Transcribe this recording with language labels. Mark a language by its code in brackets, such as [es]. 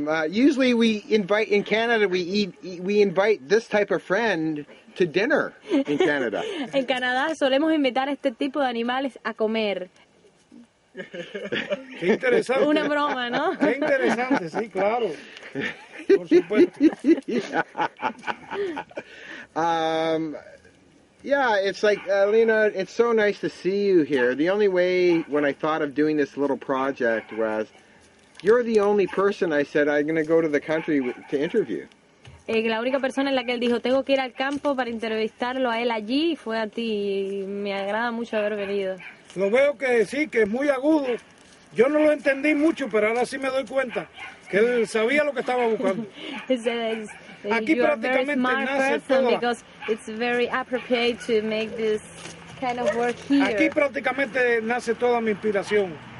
[en] Usually we invite, in Canada, we invite this type of friend to dinner in Canada. [es] En Canadá solemos invitar a este tipo de animales a comer. Qué interesante. Una broma, ¿no? Qué interesante, sí, claro. Por supuesto. [en] Yeah, it's like, Lena, it's so nice to see you here. The only way when I thought of doing this little project was, you're the only person I said I'm going to go to the country to interview. [es] La única persona en la que él dijo, tengo que ir al campo para entrevistarlo a él allí, fue a ti. Me agrada mucho haber venido. Lo veo que sí, que es muy agudo. Yo no lo entendí mucho, pero ahora sí me doy cuenta que él sabía lo que estaba buscando. Aquí prácticamente nace todo. [en] Because it's very appropriate to make this kind of work here. [es] Aquí prácticamente nace toda mi inspiración.